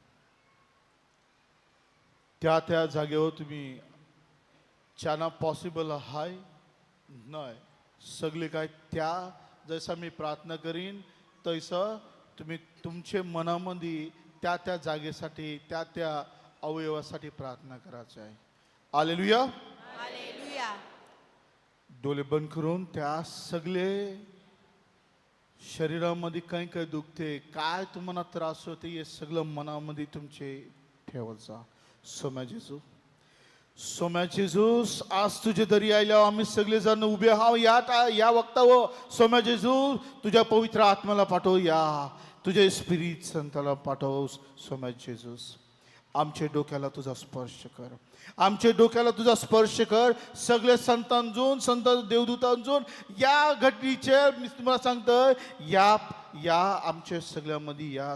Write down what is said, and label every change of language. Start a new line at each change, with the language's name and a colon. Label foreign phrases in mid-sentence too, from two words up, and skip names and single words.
Marathi: त्या त्या जागेवर तुम्ही ज्यांना पॉसिबल आहे नाही सगळे काय त्या जसं मी प्रार्थना करीन तसं तुम्ही तुमच्या मनामध्ये त्या त्या जागेसाठी त्या त्या अवयवासाठी प्रार्थना करायची आहे. हालेलुया. डोळे बंद करून त्या सगळे शरीरामध्ये काही काही दुखते काय तुम्हाला त्रास होते हे सगळं मनामध्ये तुमचे ठेवायचा. सोम्या जेजू, सोम्या जेजूस आज तुझे दरी आयल्यावर आम्ही सगळेजण उभे आहो या वक्तावर. सोम्या जेजू तुझ्या पवित्र आत्म्याला पाठव, या तुझे स्पिरिट संताला पाठव. सोम्या जेजूस आमच्या डोक्याला तुझा स्पर्श कर, आमच्या डोक्याला तुझा स्पर्श कर. सगळे संतांजून संत देवदूतांजून या घटनेचे मी तुम्हाला सांगतोय या आमच्या सगळ्यामध्ये या.